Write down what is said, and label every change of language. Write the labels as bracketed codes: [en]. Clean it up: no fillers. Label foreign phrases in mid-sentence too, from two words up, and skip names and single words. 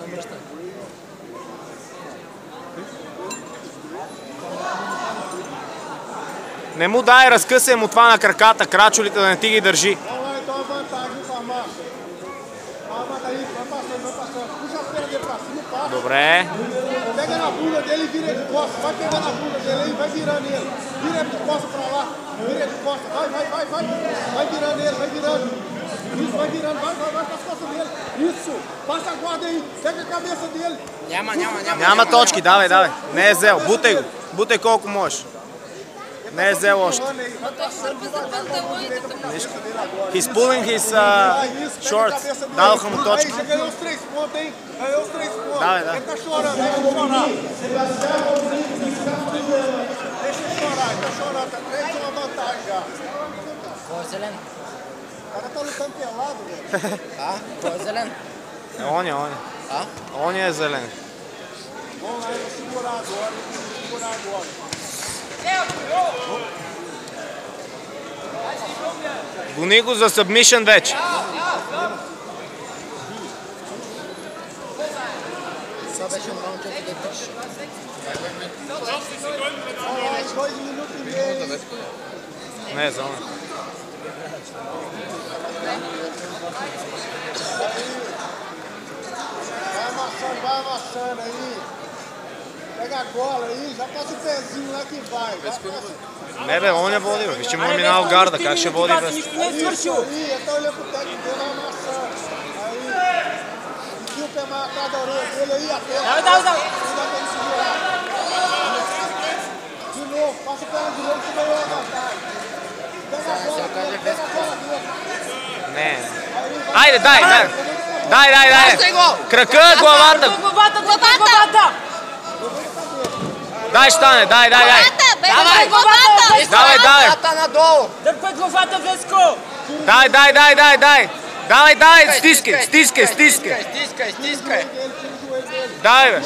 [bg] Не му дай, разкъсай му това на краката, крачулите да не ти ги държи. Добре. [pt] Pega na bunda dele e vira de costas. Vai pegar na bunda dele e vai virando ele. Vira de costas pra lá. Vira de costas. Vai. Vai virando ele, vai virando. Isso, vai virando. Vai pras costas dele. Isso. Passa a guarda aí. Pega a cabeça dele. [bg] Няма точки, давай. Не е взел. Бутай колко можеш. Не е взел още. [en] He's pulling his shorts. [bg] Дадоха му точки. [pt] Ganhou os 3 pontos, hein? Ganhou os 3 pontos. [bg] Давай. [pt] Ele tá chorando, deixa ele chorar. Deixa ele chorar, ele tá chorando. Tá 3 uma vantagem já. [bg] Кой е зелен? [pt] O cara tá lutando pelado, velho. [bg] Кой е зелен? Оня. Оня е зелен. [pt] Vamos lá, eu vou segurar agora. [bg] Гони го за submission вече. Това беше нормално, че да държиш. [pt] 2 minutos e meio. [bg] Не е зона. [pt] Vai amassando aí. Pega a gola aí, já passa o pezinho lá que vai. [bg] Не бе, оня води, бе. Виж, му е минал гарда, как ще води без... [pt] Aí, então olha pro técnico dele, vai amassando. Aí, enfia o pé mais atrás da orelha dele aí, aperta. Não dá pra ele segurar. De novo, passa o pé de novo que ganhou a vantagem. Pega a bola dele. [bg] Не. Айде, дай. Кръка, главата. Дай, стане, дай. Давай! Давай. Надолу! Дърпай главата, Веско! Давай, стискай. Дай, бе.